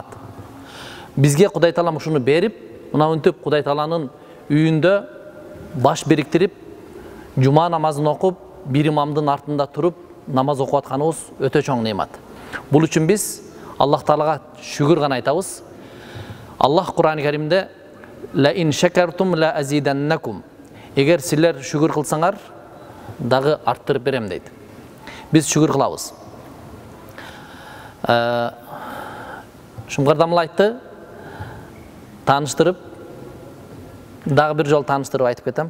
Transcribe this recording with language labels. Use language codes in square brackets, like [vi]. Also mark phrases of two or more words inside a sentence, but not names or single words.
[ky] Бизге Кудай Таалам ушуну берип, мына үнтүп Кудай Тааланын үйүндө баш бириктирип, жума намазын окуп, бир имамдын артында туруп, намаз окуп атканыбыз өтө чоң неамат. Бул үчүн биз Аллах Таалага шүгүр гана айтабыз. Аллах Кур'ан-ы Каримде [ar] لئن شكرتم لأزيدنكم. [ky] Эгер силер шүгүр кылсаңар, дагы арттырып берем дейт. Биз шүгүр кылабыз. Шуңкардамыл айтты, тааныштырып, дагы бир жол тааныштырып айтып кетем.